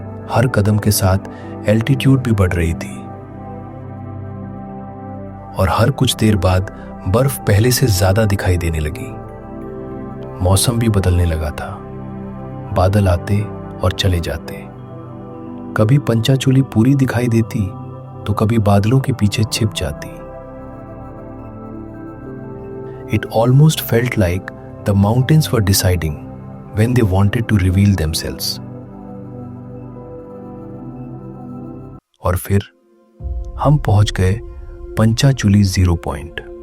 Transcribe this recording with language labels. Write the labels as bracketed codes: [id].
[hi] हर कदम के साथ एल्टीट्यूड भी बढ़ रही थी, और हर कुछ देर बाद बर्फ पहले से ज्यादा दिखाई देने लगी। मौसम भी बदलने लगा था। बादल आते और चले जाते। कभी पंचाचूली पूरी दिखाई देती तो कभी बादलों के पीछे छिप जाती। [en] It almost felt like the mountains were deciding when they wanted to reveal themselves. [hi] और फिर हम पहुंच गए पंचाचूली 0 पॉइंट।